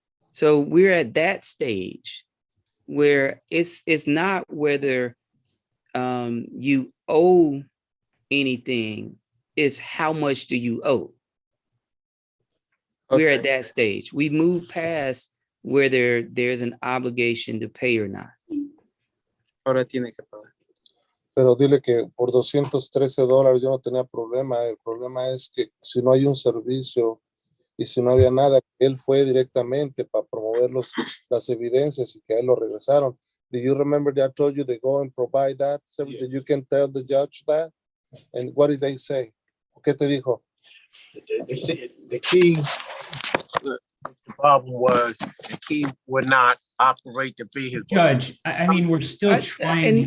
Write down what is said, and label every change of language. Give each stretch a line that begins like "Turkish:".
English: So we're at that stage where it's not whether you owe anything, it's how much do you owe. We're at that stage. We move past whether there's an obligation to pay or not.
Spanish: Ahora tiene que pagar. Pero dile que por $213 yo no tenía problema. El problema es que si no hay un servicio y si no había nada, él fue directamente para promover las evidencias y que a él lo regresaron.
English: Do you remember that I told you they go and provide that? So Yeah. that you can tell the judge that? And what did they say?
Spanish: ¿Qué te dijo?
English: They said the key, the problem was the key would not operate the vehicle. Judge, I mean, we're still trying.